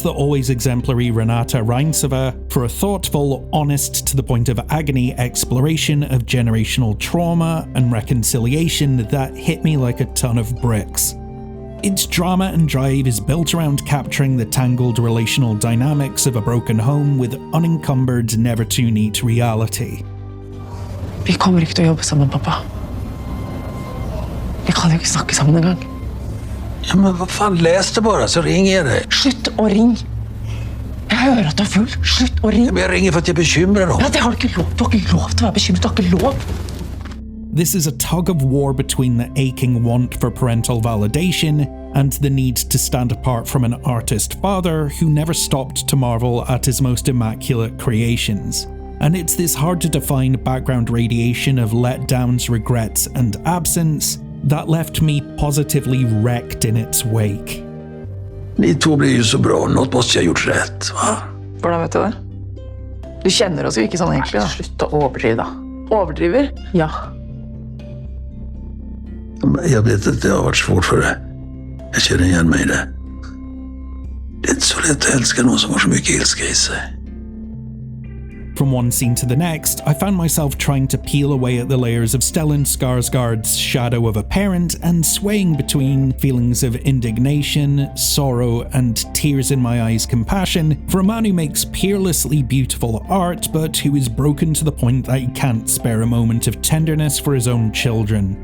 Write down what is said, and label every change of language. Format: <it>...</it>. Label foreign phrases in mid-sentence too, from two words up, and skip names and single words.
<en>the always exemplary Renata Reinseva for a thoughtful, honest to the point of agony exploration of generational trauma and reconciliation that hit me like a ton of bricks. Its drama and drive is built around capturing the tangled relational dynamics of a broken home with unencumbered, never-too-neat reality.</en> <no>Vi kommer ikke til å jobbe sammen, pappa. Vi kan jo ikke snakke sammen engang.</no> <sv>Ja, men vad fan, läs det bara så ringer jag dig.</sv> <no>Slutt å ringe. Jeg hører at du er full. Slutt å ringe.</no> <sv>Men jag ringer för att jag är bekymrad då.</sv> <no>Ja, det har du ikke lov. Du har ikke lov til å være bekymret. Du har ikke lov.</no> <en>This is a tug of war between the aching want for parental validation and the need to stand apart from an artist father who never stopped to marvel at his most immaculate creations. And it's this hard-to-define background radiation of letdowns, regrets, and absence that left me positively wrecked in its wake.</en> <sv>Ni två blir ju så bra, något måste jag gjort rätt, va?</sv> <no>Hvordan vet du det? Du kjenner oss jo ikke sånn egentlig, da. Slutt å overdrive, da. Overdriver? Ja.</no> <sv>Jag vet att det har varit svårt för dig. Jag känner igen mig i det. Det är inte så lätt att älska någon som har så mycket ilska i sig.</sv> <en>From one scene to the next, I found myself trying to peel away at the layers of Stellan Skarsgård's shadow of a parent and swaying between feelings of indignation, sorrow, and tears in my eyes compassion for a man who makes peerlessly beautiful art but who is broken to the point that he can't spare a moment of tenderness for his own children.</en>